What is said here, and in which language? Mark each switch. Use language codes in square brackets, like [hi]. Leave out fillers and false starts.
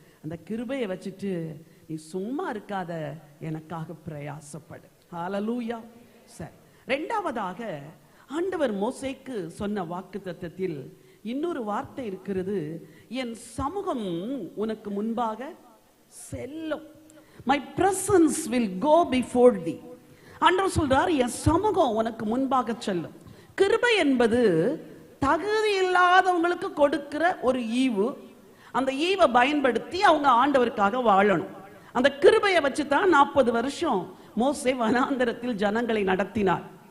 [ta] அந்த கிருபையை வச்சுட்டு நீ சும்மா இருக்காத, எனக்காக பிரயாசப்படு. ஹல்லேலூயா. சரி, இரண்டாவதாக ஆண்டவர் மோசேக்கு சொன்ன வாக்குத்தத்தத்தில் இன்னொரு வார்த்தை இருக்கிறது. என் சமூகம் உனக்கு முன்பாக செல்லும். [en] My presence will go before thee. [ta] ஆண்டவர் சொல்றார், என் சமூகம் உனக்கு முன்பாக செல்லும். கிருபை என்பது தகுதி இல்லாதவங்களுக்கு கொடுக்கிற ஒரு ஈவு. அந்த ஈவை பயன்படுத்தி அவங்க ஆண்டவருக்காக வாழணும். அந்த கிருபையை வச்சுதான் 40 வருஷம் மோசே வனாந்தரத்தில் ஜனங்களை நடத்தினார்.